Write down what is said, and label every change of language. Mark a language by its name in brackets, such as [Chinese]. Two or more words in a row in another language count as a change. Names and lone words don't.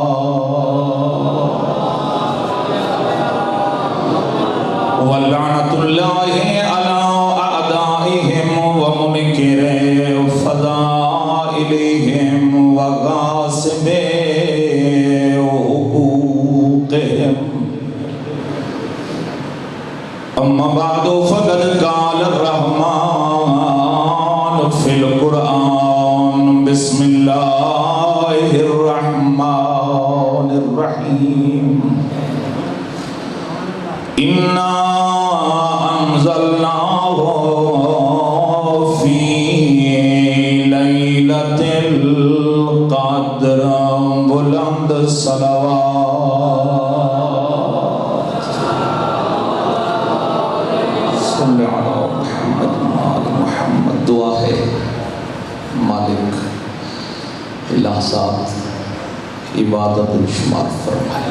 [Arabic] ولعنۃ اللہ علی اعدائہم ومنکر فضائلہم وغاصب حقوقہم. اما بعد فقد قال الرحمن فی القرآن بسم اللہ الرحمن الرحیم. اِنَّا أَنزَلْنَاهُ فِي لَيْلَةِ الْقَدْرِ. [Urdu] بلند صلوات [Arabic] صلی علی محمد محمد. [Urdu] دعا ہے مالک لحظات عبادت شمار فرمائے.